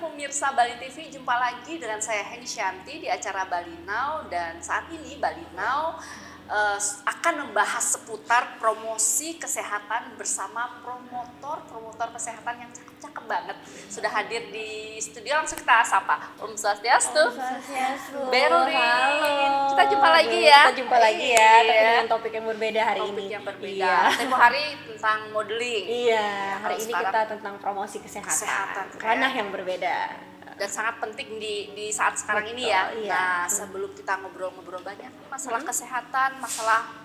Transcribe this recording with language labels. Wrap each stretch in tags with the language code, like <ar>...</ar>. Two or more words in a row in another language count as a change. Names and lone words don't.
<id>pemirsa Bali TV, jumpa lagi dengan saya Heni Shanti di acara Bali Now, dan saat ini Bali Now akan membahas seputar promosi kesehatan bersama promotor kesehatan yang cakep-cakep banget. Sudah hadir di studio, langsung kita sapa.</id> <ban>Om Swastiastu. Om Swastiastu.</ban> <id>Berlin. Halo. Kita jumpa lagi ya. Kita jumpa lagi ya, tapi dengan topik yang berbeda hari ini. Topik yang berbeda. Iya. Tempo hari tentang modeling. Iya, hari Kalau ini sekarang kita tentang promosi kesehatan. kayak- Ranah yang berbeda. Dan sangat penting di saat sekarang ini Betul, ya. iya. Nah, sebelum kita ngobrol-ngobrol banyak masalah kesehatan, masalah</id>